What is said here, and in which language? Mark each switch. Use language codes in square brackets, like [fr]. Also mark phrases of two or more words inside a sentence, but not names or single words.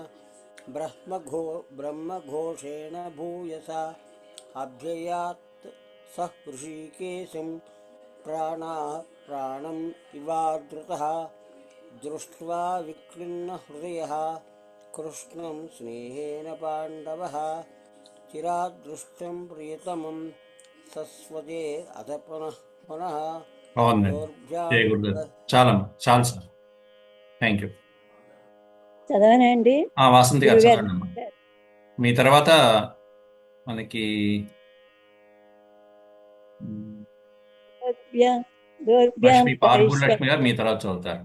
[sa] ब्रह्मघोषेण भूयसा अभ्ययात् सः ऋषिकेशं प्राणम् इवादृतः दृष्ट्वा विक्लिन्नहृदयः कृष्णं स्नेहेन पाण्डवः चिरादृष्टं प्रियतमं सस्वजे अथ पुनः [te] బాగుందండి. జయ గురుదేవ్. చాలు సార్. [en] Thank you. [te] చదవనండి వాసంతి గారు గురుగారు. చదవండి అమ్మా. మీ తర్వాత మనకి లక్ష్మి పార్గుడు లక్ష్మి గారు మీ తర్వాత చదువుతారు.